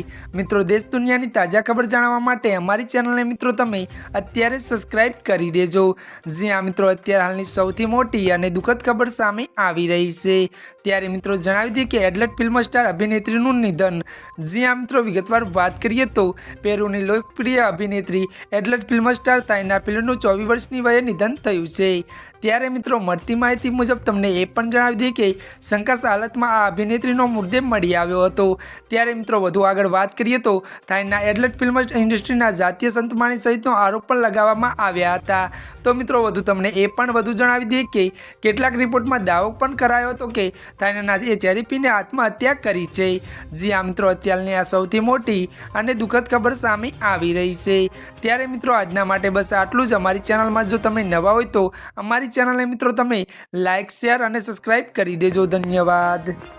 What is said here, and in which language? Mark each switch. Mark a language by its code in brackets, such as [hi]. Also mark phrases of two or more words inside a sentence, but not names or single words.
[gu] મિત્રો, [hi] देश दुनिया की ताजा खबर [gu] જાણવા માટે અમારી ચેનલને મિત્રો તમે અત્યારે સબ્સ્ક્રાઇબ કરી દેજો। [hi] जी हाँ [gu] મિત્રો, અત્યારે હાલની સૌથી મોટી અને દુઃખદ ખબર સામે આવી રહી હૈ। ત્યારે મિત્રો જણાવી દઈએ કે [en] adult film star [gu] અભિનેત્રીનું નિધન। [hi] जी हाँ [gu] મિત્રો, વિગતવાર વાત કરીએ તો પેરુની લોકપ્રિય અભિનેત્રી [en] adult film star [gu] તાઇના પિલ્લરનું 24 વર્ષની વયે નિધન થયું છે। ત્યારે મિત્રો મળતી માહિતી મુજબ તમને એ પણ જણાવી દઈએ કે શંકાસ્પદ હાલતમાં આ અભિનેત્રીનો મૃતદેહ મળી આવ્યો હતો। ત્યારે મિત્રો વધુ આગળ વાત કરીએ તો થાઈના [en] adult film [gu] ઇન્ડસ્ટ્રીના જાતીય સંતમાણી સહિતનો આરોપ પણ લગાવવામાં આવ્યા હતા। તો મિત્રો વધુ તમને એ પણ વધુ જણાવી દઈએ કે કેટલાક રિપોર્ટમાં દાવો પણ કરાયો હતો કે થાઈના એ ચેરી પીને આત્મહત્યા કરી છે। જી આ મિત્રો, અત્યારની આ સૌથી મોટી અને દુઃખદ ખબર સામે આવી રહી છે। ત્યારે મિત્રો આજના માટે બસ આટલું જ। અમારી ચેનલમાં જો તમે નવા હોય તો અમારી ચેનલને મિત્રો તમે લાઇક, શેર અને સબસ્ક્રાઇબ કરી દેજો। धन्यवाद।